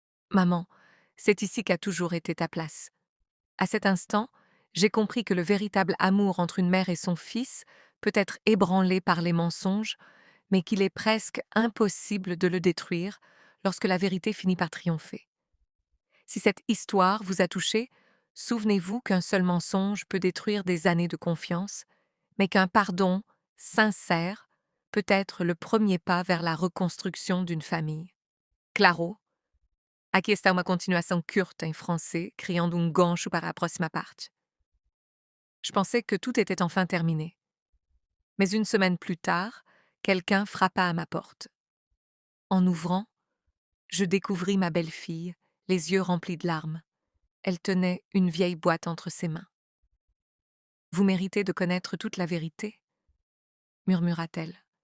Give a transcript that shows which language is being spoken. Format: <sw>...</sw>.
<fr>Maman, c'est ici qu'a toujours été ta place. À cet instant, j'ai compris que le véritable amour entre une mère et son fils peut être ébranlé par les mensonges, mais qu'il est presque impossible de le détruire lorsque la vérité finit par triompher. Si cette histoire vous a touché, souvenez-vous qu'un seul mensonge peut détruire des années de confiance, mais qu'un pardon sincère peut être le premier pas vers la reconstruction d'une famille.</fr> <pt>Claro, aqui está uma continuação curta em français, criando gancho para a próxima parte.</pt> <fr>Je pensais que tout était enfin terminé. Mais une semaine plus tard, quelqu'un frappa à ma porte. En ouvrant, je découvris ma belle-fille, les yeux remplis de larmes. Elle tenait une vieille boîte entre ses mains. « Vous méritez de connaître toute la vérité, » murmura-t-elle.</fr>